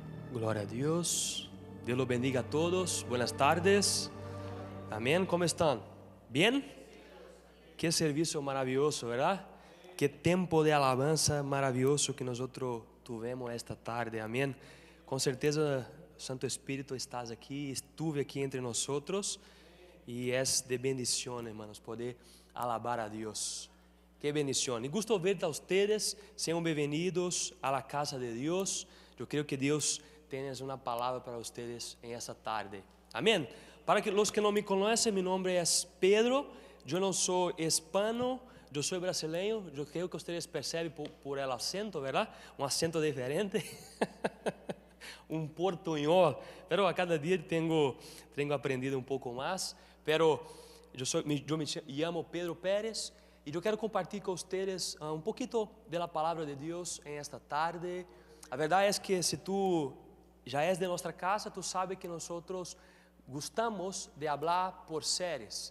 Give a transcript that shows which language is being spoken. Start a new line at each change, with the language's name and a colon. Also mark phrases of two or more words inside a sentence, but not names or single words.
Spanish: Gloria a Dios. Dios los bendiga a todos. Buenas tardes. Amén. ¿Cómo están? ¿Bien? Qué servicio maravilloso, ¿verdad? Qué tiempo de alabanza maravilloso que nosotros tuvimos esta tarde. Amén.
Portuguese: Com certeza, Santo Espírito, estás aqui, estuve aqui entre nós e é de bendição,
Spanish: hermanos, poder alabar a Deus. Que bendição. E gusto ver a ustedes.
Portuguese: Sejam bem-vindos
Spanish: a la casa
Portuguese: de Deus. Eu creio que Deus tem uma palavra para ustedes em essa tarde. Amém. Para os que não me conhecem, meu nome é Pedro. Eu não sou hispano, eu sou brasileiro. Eu creio que vocês percebem
Spanish: por el acento, ¿verdad?
Portuguese: Um acento diferente. Portunhol. Pero a cada dia tenho aprendido um pouco mais. Pero eu me chamo Pedro Pérez. E eu quero compartilhar com vocês um pouquinho da palavra de Deus em esta tarde. A verdade é que se tu já és de nossa casa, tu sabes que nós gostamos de falar por séries.